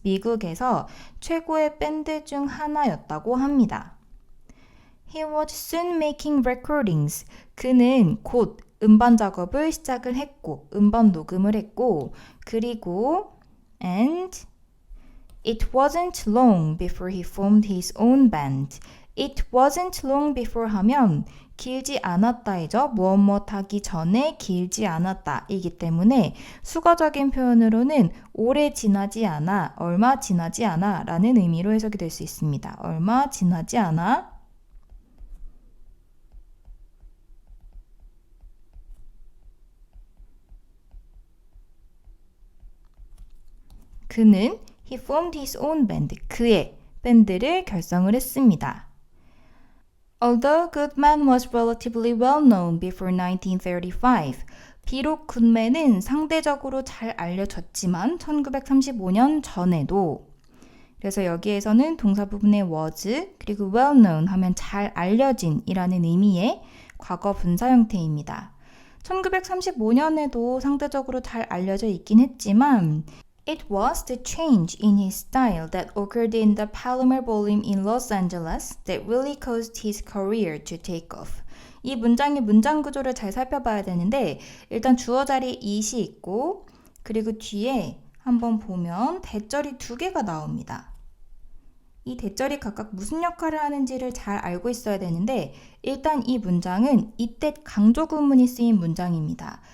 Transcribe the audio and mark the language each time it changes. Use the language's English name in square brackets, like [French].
[Korean] 미국에서 최고의 밴드 중 하나였다고 합니다. [English] He was soon making recordings. [Korean] 그는 곧 음반 작업을 시작을 했고 음반 녹음을 했고 그리고 [English] and it wasn't long before he formed his own band. It wasn't long before [Korean] 하면 길지 않았다이죠. 무엇 하기 전에 길지 않았다 이기 때문에 수거적인 표현으로는 오래 지나지 않아, 얼마 지나지 않아 라는 의미로 해석이 될 수 있습니다. 얼마 지나지 않아 그는 [English] he formed his own band. [Korean] 그의 밴드를 결성을 했습니다. [English] Although Goodman was relatively well known before 1935, [Korean] 비록 굿맨은 상대적으로 잘 알려졌지만 1935년 전에도 그래서 여기에서는 동사 부분에 was 그리고 well known 하면 잘 알려진 이라는 의미의 과거 분사 형태입니다. 1935년에도 상대적으로 잘 알려져 있긴 했지만 [English] It was the change in his style that occurred in the Palomar Ballroom in Los Angeles that really caused his career to take off. [Korean] 이 문장의 문장 구조를 잘 살펴봐야 되는데 일단 주어 자리에 it이 있고 그리고 뒤에 한번 보면 대절이 두 개가 나옵니다. 이 대절이 각각 무슨 역할을 하는지를 잘 알고 있어야 되는데 일단 이 문장은 이때 강조 구문이 쓰인 문장입니다.